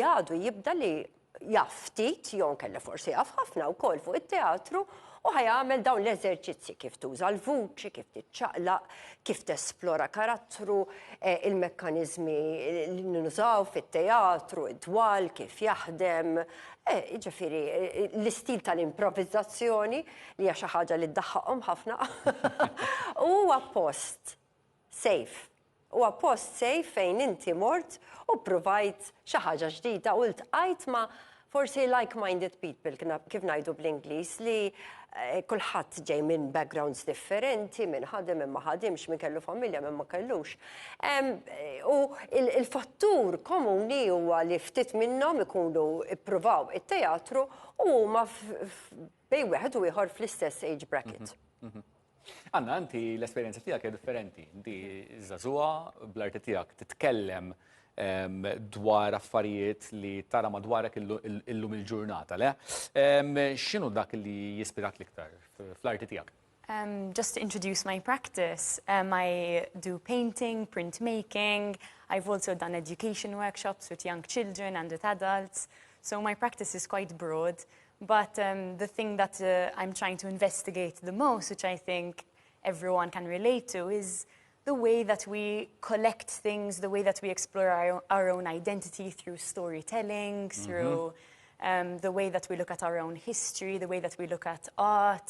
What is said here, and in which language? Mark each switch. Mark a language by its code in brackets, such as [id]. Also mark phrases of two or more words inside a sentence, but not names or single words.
[mt] għadu jibda li jaf ftit jew kellha forsi jaf ħafna wkoll fuq it-teatru u ħajamel dawn l-eżerċizzi kif tuża l-vuċi, kif tiċċaqlaq, kif tesplora karattru, il-mekkaniżmi li nużaw fit-teatru, id-dwal, kif jaħdem, ġifieri l-istil tal-improvvizzazzjoni li hija xi ħaġa li ddaħħaqhom ħafna. Huwa post safe. Huwa post safe fejn inti mort u provajt xi ħaġa ġdida u ltqajt ma' forsi [en] like-minded people, [mt] kif ngħidu bl-Ingliż, li kulħadd ġej minn backgrounds differenti, minn ħadem, minn ma ħadimx, minn kellu familja, minn ma kellux. U il-fattur komuni huwa li ftit minnhom ikunu ippruvaw it-teatru u huma bejn wieħed u ieħor fl-istess [en] age bracket. [mt] Anna, inti l-esperjenza tiegħek hija differenti. Inti żagħżugħa bl-arti tiegħek titkellem dwar affarijiet li tara madwarek illum il-ġurnata, le? X'inhu dak li jispirak l-iktar fl-arti tiegħek? [en] Just to introduce my practice, I do painting, printmaking. I've also done education workshops with young children and with adults. So my practice is quite broad. But the thing that I'm trying to investigate the most, which I think everyone can relate to, is the way that we collect things, the way that we explore our own identity through storytelling, through the way that we look at our own history, the way that we look at art.